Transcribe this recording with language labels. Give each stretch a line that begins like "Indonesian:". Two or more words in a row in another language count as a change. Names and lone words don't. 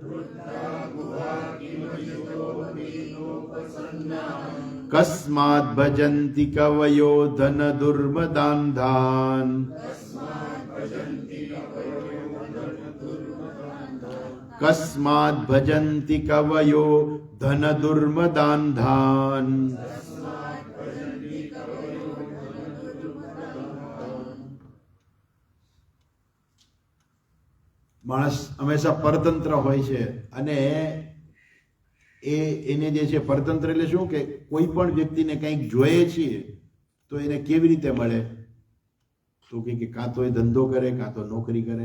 Sanskrit: कस्माद् भजन्ति कवयो धन दुर्मदान्धान् कस्माद् भजन्ति कवयो धन दुर्मदान्धान्
Gujarati: માણસ હંમેશા પરતંત્ર હોય છે, અને એને જે છે પરતંત્ર એટલે શું કે કોઈ પણ વ્યક્તિને કંઈક જોઈએ છીએ તો એને કેવી રીતે મળે, તો કે કાં તો એ ધંધો કરે કાં તો નોકરી કરે.